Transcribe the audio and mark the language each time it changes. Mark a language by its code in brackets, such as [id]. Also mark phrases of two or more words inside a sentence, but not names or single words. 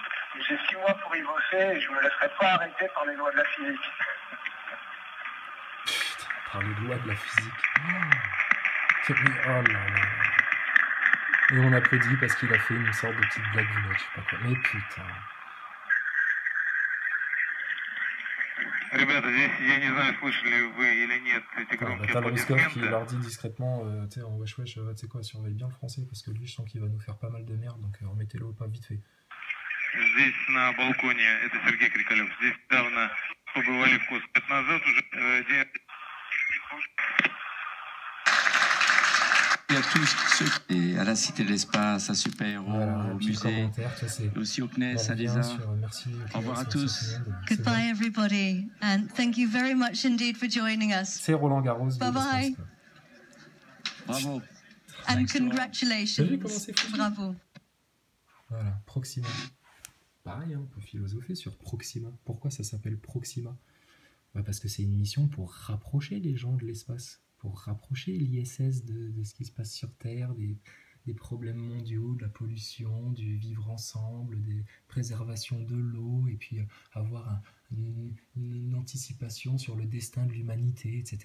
[fr] J'ai 6 mois pour y bosser et je me laisserai pas arrêter par les lois de la physique. Putain, par les lois de la physique. Oh là là. Et on applaudit parce qu'il a fait une sorte de petite blague du match, je sais pas quoi. Mais putain. [ru] Ребята, здесь, я не знаю, слышали вы или нет эти громкие [fr] T'as le Ruskov qui [ru] аплодисменты. [fr] leur dit discrètement, tu sais, en wesh wesh, tu sais quoi, surveille bien le français parce que lui, je sens qu'il va nous faire pas mal de merde, donc remettez-le au pas vite fait. [ru] Здесь на балконе, это Сергей Крикалев, здесь недавно побывали вкус. 5 назад уже [fr] Et à tous ceux et à la Cité de l'Espace, à Super Héros, Voilà, au petit musée, commentaire, tu sais, et aussi au CNES, à Lisa. l'ESA. Merci. Au revoir à tous. [en] Goodbye, everybody, and thank you very much indeed for joining us. [fr] C'est Roland Garros. [en] Bye bye. [fr] Bravo. [en] And [fr] T'as vu [en] congratulations. [fr] comment c'est foutu? Bravo. Voilà, Proxima. Pareil, hein, on peut philosopher sur Proxima. Pourquoi ça s'appelle Proxima? Bah parce que c'est une mission pour rapprocher les gens de l'espace, pour rapprocher l'ISS de ce qui se passe sur Terre, des problèmes mondiaux, de la pollution, du vivre ensemble, des préservations de l'eau, et puis avoir une anticipation sur le destin de l'humanité, etc.